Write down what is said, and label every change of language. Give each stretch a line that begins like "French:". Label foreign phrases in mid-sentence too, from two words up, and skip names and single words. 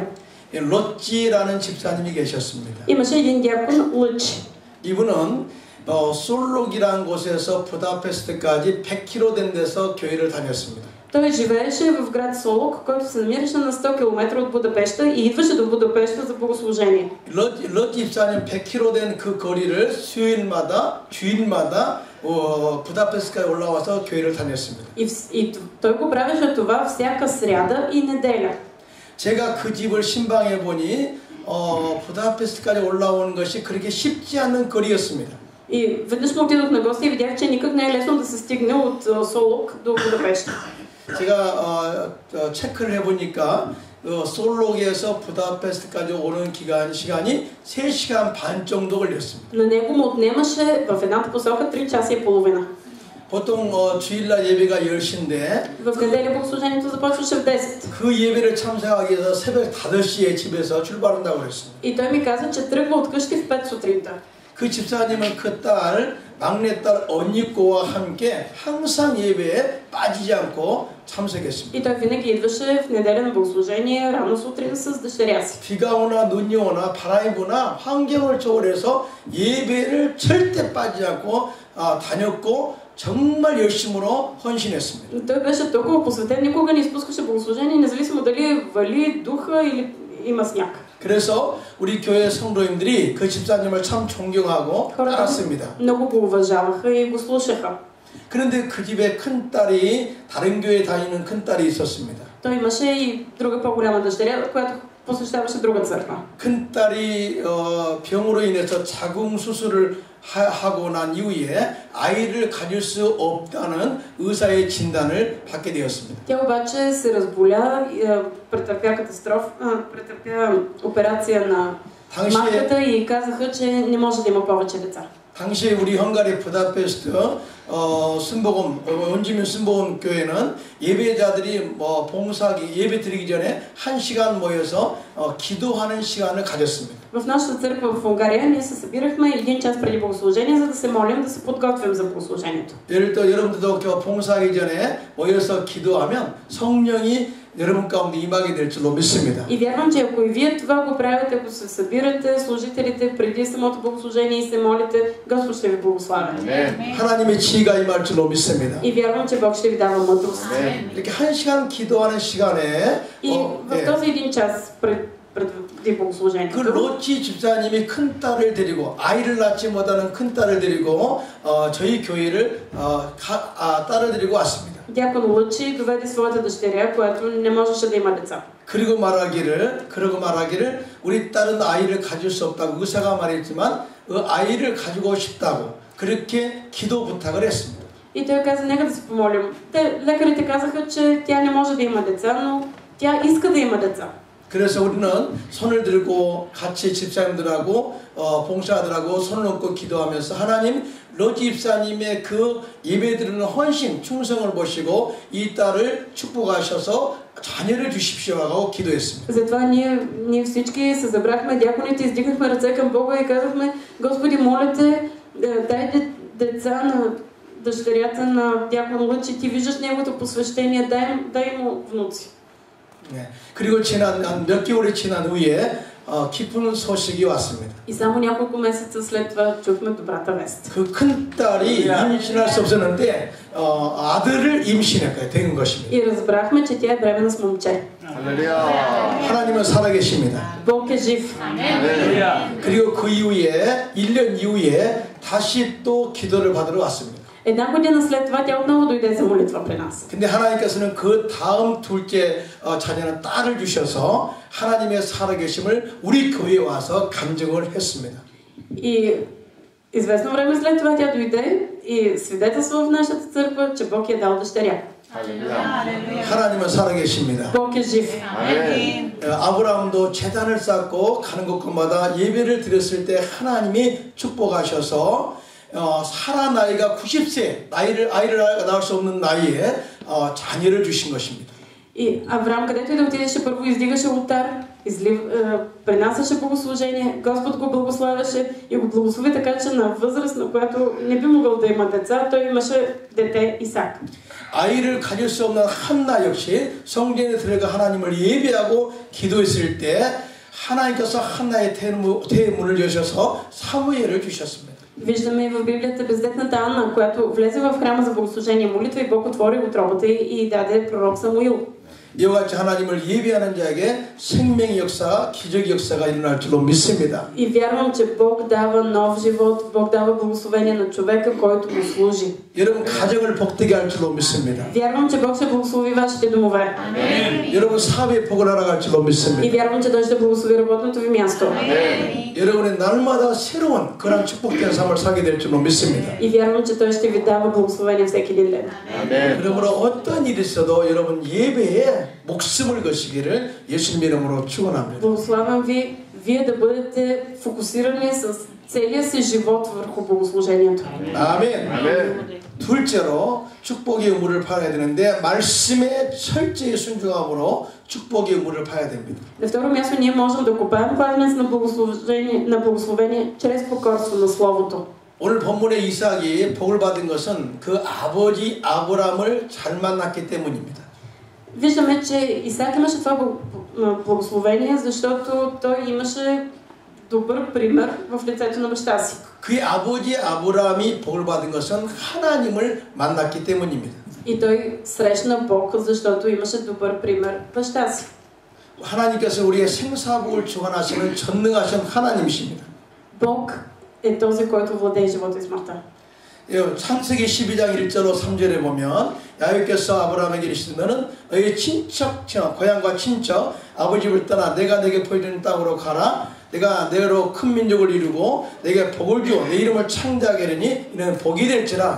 Korean: 롯지라는 집사님이 계셨습니다.
Bulgarian: имаше един дякон Лъч.
Korean: 이분은 솔록이라는 곳에서 부다페스트까지 100km 된 데서 교회를 다녔습니다.
Bulgarian: Той живееше в град Солок, който се намираше на 100 км от Будапеща и идваше до Будапеща за богослужение.
Korean: 롯 집사님 100km 된 그 거리를 주일마다 부다페스트까지 올라와서 교회를 다녔습니다.
Bulgarian: И той го правеше това всяка сряда и неделя.
Korean: 제가 그 집을 신방해 보니 부다페스트까지 올라오는 것이 그렇게 쉽지 않은 거리였습니다.
Bulgarian: И веднъж му отидох на гости и видях, че никак не е лесно да се стигне от Солок до Будапеща.
Korean: 제가 체크를 해보니까 솔록에서 부다페스트까지 오는 시간이 3시간 반 정도 걸렸습니다.
Bulgarian: На него му отнемаше в едната посока 3 часа и половина.
Korean: 보통 주일날 예배가 10시인데
Bulgarian: В неделя богослужението започваше в 10.
Korean: 그 예배를 참석하기 위해서 새벽 5시에 집에서 출발한다고 그랬습니다.
Bulgarian: И той ми каза, че тръгва от къщи в 5 сутринта.
Korean: 그 집사님은 그 막내딸 언니꼬와 함께 항상 예배에 빠지지 않고 참석했습니다.
Bulgarian: И той винаги идваше в неделя на богослужение рано сутрин с дъщеря си.
Korean: 비가 오나 눈이 오나 바람이 부나 환경을 초월해서 예배를 절대 빠지지 않고 다녔고 정말 열심으로 헌신했습니다.
Bulgarian: Той беше толкова посветен, никога не изпускаше богослужение, независимо дали вали духа или има сняг.
Korean: 그래서 우리 교회 성도님들이 그 집사님을 참 존경하고 따랐습니다.
Bulgarian: много го уважаваха и го слушаха.
Korean: 그런데 그 집에 큰 딸이 다른 교회 다니는 큰 딸이 있었습니다.
Bulgarian: Той имаше и друга по-голяма дъщеря, която посещаваше друга църква.
Korean: 큰 딸이 병으로 인해서 자궁 수술을 하고 난 이후에 아이를 가질 수 없다는 의사의 진단을 받게 되었습니다.
Bulgarian: Тя обаче се разболя, претърпя операция на матката и казаха, че не може да има повече деца.
Korean: 당시 우리 헝가리 부다페스트 순복음 원주민 순복음 교회는 예배자들이 봉사하기 예배 드리기 전에 1시간 모여서 기도하는 시간을 가졌습니다.
Bulgarian: В нашата църква в Унгария ние се събирахме 1 час преди богослужение, за да се молим, да се подготвим за богослужението.
Korean: 예를 들어 여러분들도 봉사하기 전에 모여서 기도하면 성령이 여러분 가운데 임하게 될 줄로 믿습니다.
Bulgarian: И вярвам, че ако и вие това го правите, ако се събирате служителите преди самото богослужение и се молите, Господ ще ви благославя.
Korean: 하나님의 지혜가 임할 줄로 믿습니다.
Bulgarian: И вярвам, че Бог ще ви дава мъдрост.
Korean: 이렇게 1시간 기도하는 시간에
Bulgarian: И в този 1 час преди богослужението.
Korean: 그 롯지 집사님이 큰 딸을 데리고 아이를 낳지 못하는 큰 딸을 데리고 저희 교회를 딸을 데리고 왔습니다.
Bulgarian: Дякон Лъчи доведе своята дъщеря, която не можеше да има деца.
Korean: 그러고 말하기를 우리 딸은 아이를 가질 수 없다고 의사가 말했지만 아이를 가지고 싶다고 그렇게 기도 부탁을 했습니다.
Bulgarian: И той каза, нека да се помолим. Лекарите казаха, че тя не може да има деца, но тя иска да има деца.
Korean: 그래서 우리는 손을 들고 같이 집사님들하고 봉사들하고 손을 얹고 기도하면서 하나님 롯지 집사님의 그 예배드리는 헌신, 충성을 보시고 이 딸을 축복하셔서 자녀를 주십시오 하고 기도했습니다.
Bulgarian: Затова ние всички се забрахме, дяконите, издигнахме ръце към Бога и казахме, Господи, моля те, дай деца на дъщерята на дякон Лъчи, ти виждаш неговото посвещение, дай му внуци.
Korean: 네. 그리고 몇 개월이 지난 후에 기쁜 소식이 왔습니다.
Bulgarian: И само няколко месеца след това чухме добрата вест.
Korean: 그 큰 딸이 임신할 수 없었는데 아들을 임신했게 된 것입니다.
Bulgarian: И разбрахме, че тя е бременна с момче.
Korean: 하나님은 살아계십니다.
Bulgarian: Бог е жив.
Korean: 그리고 그 이후에 1년 이후에 다시 또 기도를 받으러 왔습니다.
Bulgarian: Една година след това тя отново дойде за молитва при нас.
Korean: 근데 하나님께서는 그 다음 둘째 자녀는 딸을 주셔서 하나님의 살아계심을 우리 교회에 와서 간증을 했습니다.
Bulgarian: И известно време след това тя дойде и свидетелства в нашата църква, че Бог е дал дъщеря.
Korean: 하나님은 살아계십니다.
Bulgarian: Бог е жив.
Korean: 아브라함도 제단을 쌓고 가는 곳마다 예배를 드렸을 때 하나님이 축복하셔서 사라 나이가 90세 아이를 낳을 수 없는 나이에 자녀를 주신 것입니다.
Bulgarian: И Авраам, където и да отидеше, първо издигаше олтар, принасяше богослужение, Господ го благославяше и го благослови така, че на възраст, на която не би могъл да има деца, той имаше дете Исак.
Korean: 아이를 가질 수 없는 한나 역시 성전에 들어가 하나님을 예배하고 기도했을 때 하나님께서 한나의 태문을 여셔서 사무엘을 주셨습니다.
Bulgarian: Виждаме и в Библията бездетната Анна, която влезе в храма за богослужение, молитва и Бог отвори отробата и даде пророк Самуил.
Korean: 이와 같이 하나님을 예배하는 자에게 생명의 역사, 기적의 역사가 일어날 줄로 믿습니다.
Bulgarian: И вярвам, че Бог дава нов живот, Бог дава благословение на човека, който го служи.
Korean: 여러분 가정을 복되게 할 줄로 믿습니다.
Bulgarian: Вярвам, че Бог ще благослови вашите домове.
Korean: 여러분 사업에 복을 알아갈 줄로
Bulgarian: И
Korean: 믿습니다.
Bulgarian: вярвам, че Той ще благослови работното ви място.
Korean: 여러분의 날마다 새로운 그런 축복된 삶을 살게 될 줄로 믿습니다.
Bulgarian: И вярвам, че Той ще ви дава благословение всеки един ден.
Korean: 그러므로 어떤 일이 있어도 여러분 예배에 목숨을 거시기를 예수님 이름으로 축원합니다.
Bulgarian: Благославям ви, вие да бъдете фокусирани с целия си живот върху богослужението.
Korean: 아멘. 둘째로 축복의 의무를 파야 되는데 말씀에 철저히 순종함으로 축복의 의무를 파야 됩니다.
Bulgarian: На второ място ние можем да копаем кладенец на благословение чрез покорство на Словото.
Korean: 오늘 본문의 이삭이 복을 받은 것은 그 아버지 아브라함을 잘 만났기 때문입니다.
Bulgarian: Виждаме, че Исак имаше това благословение, защото той имаше добър пример в лицето на баща си.
Korean: 그의 아버지 아브라함이 복을 받은 것은 하나님을 만났기 때문입니다.
Bulgarian: И той срещна Бог, защото имаше добър пример баща си.
Korean: 하나님께서 우리의 생사복을 주관하시는 전능하신 하나님이십니다.
Bulgarian: Бог е този, който владее живота и смъртта.
Korean: 창세기 12장 1절로 3절에 보면 야훼께서 아브라함에게 이르시되 너는 너의 친척, 고향과 친척, 아버지 집을 떠나 내가 내게 보여주는 땅으로 가라. 내가 너로 큰 민족을 이루고 내게 복을 주어 내 이름을 창대하게 하리니 이는 복이 될지라.